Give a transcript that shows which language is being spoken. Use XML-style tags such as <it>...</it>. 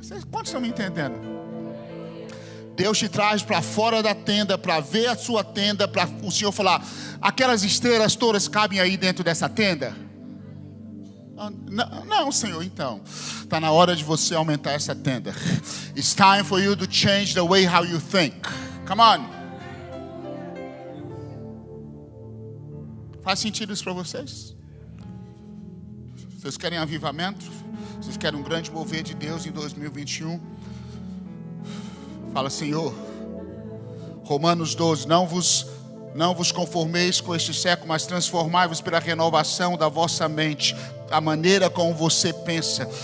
<pt>Quantos estão me entendendo? Deus te traz para fora da tenda para ver a sua tenda, para o Senhor falar: aquelas estrelas todas cabem aí dentro dessa tenda? Não, Senhor, então está na hora de você aumentar essa tenda.</pt> <en>It's time for you to change the way how you think. Come on.</en> <pt>Faz sentido isso para vocês? Vocês querem avivamento? Vocês querem um grande mover de Deus em 2021? Fala: Senhor, Romanos 12, não vos conformeis com este século, mas transformai-vos pela renovação da vossa mente, a maneira como você pensa.</pt>